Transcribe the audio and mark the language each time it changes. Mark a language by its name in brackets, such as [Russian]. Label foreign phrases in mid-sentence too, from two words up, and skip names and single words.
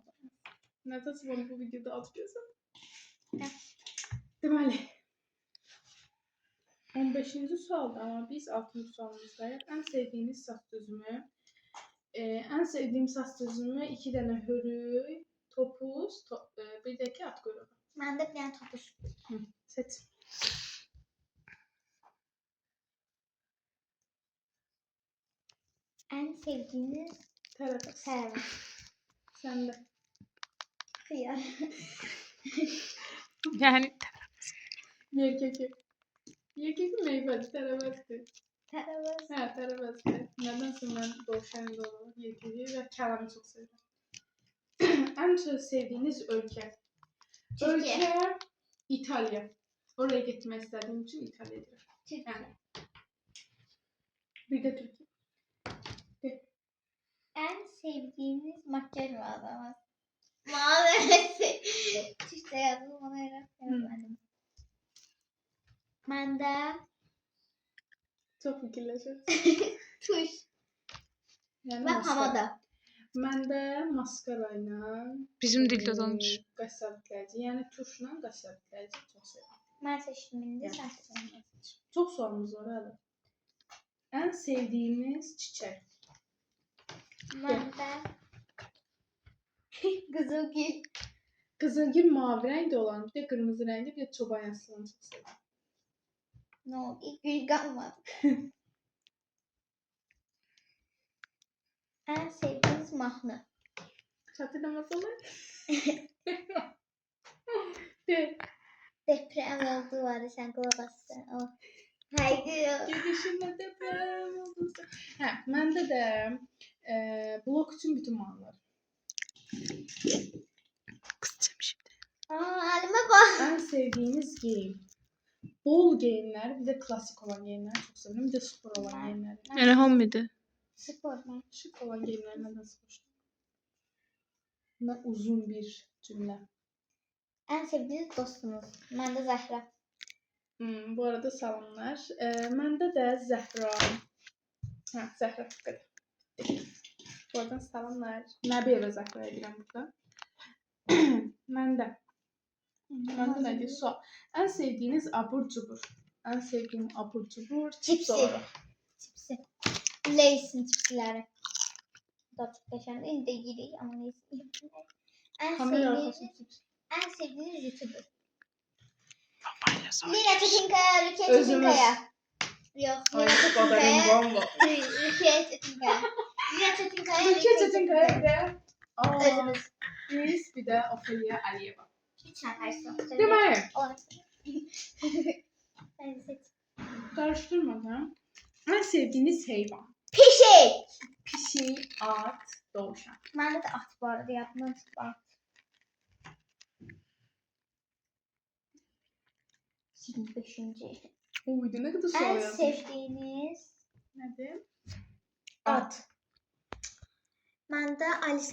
[Azerbaijani] Nəticə bunu bu videoda atacağım. Deməli. 15-ci sualda, amma biz 6-cı sualımızdayıq. Ən sevdiyiniz saç düzümü? Ən sevdiyim saç düzümü 2 dənə hörük, topuz, bir də ki at quyruğu. [Turkish] Ben de bir tane topuz. [Azerbaijani] Seç. [Turkish] En sevdiğiniz [Azerbaijani] Tərəvəz. servis. Sən də. [Turkish] Kıyar. [Azerbaijani] Yəni yerkəki. Yerkəki meyvədir, tərəvəzdir. Servis. Hə, tərəvəzdir. Nədənsə mən dovşan olaraq yerkəki və kələmi çox sevirəm. Ən çox sevdiyiniz ölkə? [Turkish] Türkiye. [Azerbaijani] Ölkə İtaliya. Oraya getmək istədiyim üçün İtaliya deyirəm. [Turkish] Türkiye. [Azerbaijani] Bir də Türkiyə. [Turkish] En sevdiğiniz makyaj malzemesi. Malzemesi. Türkçe yazdım ona yazmadım. Ben de [Azerbaijani] Çox fikirləşir. [Turkish] tuş [Azerbaijani] Yəni [Turkish] ve pomada. [Azerbaijani] Məndə maskara ilə Bizim dildə danış. qaş sabitləyici, yəni tuşla qaş sabitləyici çox sevirəm. [Turkish] Ben seçtim indi sen seçtin. [Azerbaijani] Çox sualımız var hələ. Ən sevdiyiniz çiçək? [Turkish] Ben de Kızılgül. [Azerbaijani] Qızılgül mavi rəngdə olan, bir də qırmızı rəngdə, bir də çoban yaslığı çox sevirəm. [Turkish] Ne oldu? Gül kalmadı. En sevdiğiniz mahnı. [Azerbaijani] Çatırlaması olur. De. [Turkish] Deprem oldu vardı sen kulak astın. Oh. Haydi. [Azerbaijani] Gedişimdə deprem oldu. Hə, məndə də blok üçün bütün mahnılar. [Turkish] Kızacağım şimdi. Halime bak. [Azerbaijani] Ən sevdiyiniz geyim? Bol geyimlər, bir də klassik olan geyimləri çox sevirəm, bir də spor olan geyimləri. Yani hamıydı. [Turkish] Spor ben. [Azerbaijani] Şık olan geyimləri nədən soruşdum? Nə uzun bir cümlə. [Turkish] En sevdiğiniz dostunuz. Ben de Zahra. [Azerbaijani] Bu arada salamlar. Məndə də Zəhra. Hə, Zəhra qədər. Buradan salamlar. Nəbiyevə Zəhra edirəm burada. Məndə nə deyir? Sual. Ən sevdiyiniz abur-cubur. Ən sevdiyim abur-cubur cips Cipsi. olaraq. [Turkish] Cipsi. Lay's'in cipsleri. Bu da çok yaşandı. Yine de yedik ama neyse. Kamera arkası cips. En sevdiğiniz YouTuber. Babayla sonra. Lina Çetinkaya, Rukiye [Azerbaijani] Özümüz. [Turkish] Çetinkaya. Yok, Lina Ay, Çetinkaya. bomba. Rukiye Çetinkaya. Lina Çetinkaya, [Azerbaijani] Rukiye Çetinkaya də. Özümüz. Biz bir də Ofeliya Əliyeva. [Turkish] Hiç şarkısı. [Azerbaijani] Deməli, [Turkish] Ben seç. [Azerbaijani] qarışdırmadan. Ən sevdiyiniz heyvan? Pişik. Pişik, at, dovşan. [Turkish] Bende de at bu arada yaptığım at. [Azerbaijani] 25. Uydu, nə qədər [Turkish] En [Azerbaijani] sual yazmış. [Turkish] sevdiğiniz [Azerbaijani] Nədir? at. Məndə Alisa